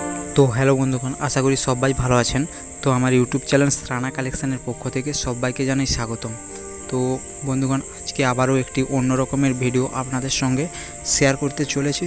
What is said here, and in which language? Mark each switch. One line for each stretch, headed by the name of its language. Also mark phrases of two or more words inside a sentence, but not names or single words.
Bangla: তো হেলো বন্ধুগণ, আশা করি সবাই ভালো আছেন। তো হামারে ইউটিউব চ্যানেল শ্রানা কালেকশনের পক্ষ থেকে সবাইকে জানাই স্বাগতম। তো বন্ধুগণ, আজ কে আবারো একটি অন্য রকমের ভিডিও আপনাদের সঙ্গে শেয়ার করতে চলেছি।